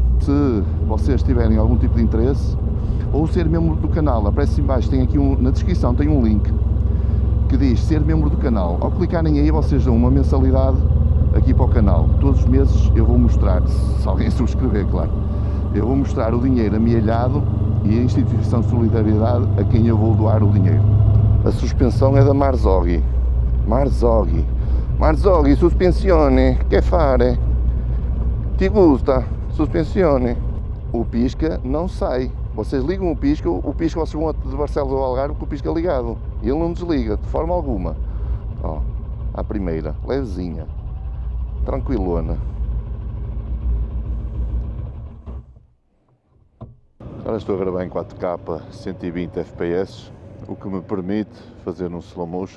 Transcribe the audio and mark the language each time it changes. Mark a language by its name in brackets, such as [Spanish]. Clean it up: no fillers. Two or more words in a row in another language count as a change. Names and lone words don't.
[Portuguese] Se vocês tiverem algum tipo de interesse, ou ser membro do canal, aparece em baixo, tem aqui na descrição tem um link que diz ser membro do canal. Ao clicarem aí vocês dão uma mensalidade aqui para o canal. Todos os meses eu vou mostrar, se alguém subscrever, claro, eu vou mostrar o dinheiro amealhado e a instituição de solidariedade a quem eu vou doar o dinheiro. A suspensão é da Marzoghi. [Italian] Marzoghi, sospensione, che fare? Ti gusta? Sospensione. [Portuguese] O pisca não sai. Vocês ligam o pisca vocês vão de Barcelos ao Algarve com o pisca ligado. E ele não desliga, de forma alguma. Ó, à primeira, levezinha, tranquilona. Agora estou a gravar em 4K 120 FPS, o que me permite fazer um [English] slow motion.